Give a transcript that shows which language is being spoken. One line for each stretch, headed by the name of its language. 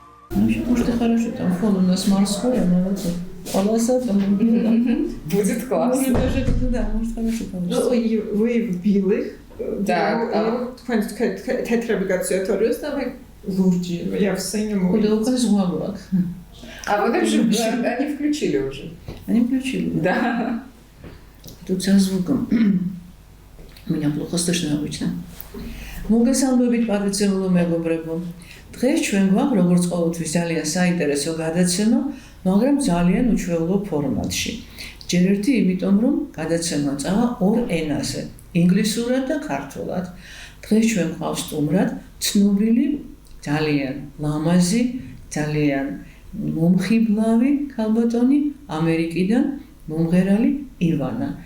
Russian: Может, и хорошо, там фон у нас морской, а молодцы. Полоса там Будет классно. Может, даже да, может, хорошо получится. Вы в белых. Да. Тетрები გაწიოთორიოს და მე ლურჯი, я все не могу. Куда указывать звук? А вот же они включили уже. Они включили? Да. Тут со звуком. Меня плохо слышно обычно.
Georgian: მოგესალმებით პატრიციულო მეგობრებო. დღეს ჩვენ გვაქვს როგორც ყოველთვის ძალიან საინტერესო გადაცემა, მაგრამ ძალიან უჩვეულო ფორმატში. ჯერ ერთი იმიტომ, რომ გადაცემა წავა ორ ენაზე, ინგლისურად და ქართულად. დღეს ჩვენ გვყავს სტუმრად ცნობილი, ძალიან ლამაზი, ძალიან მომხიბლავი ქალბატონი ამერიკიდან მომღერალი ივანა.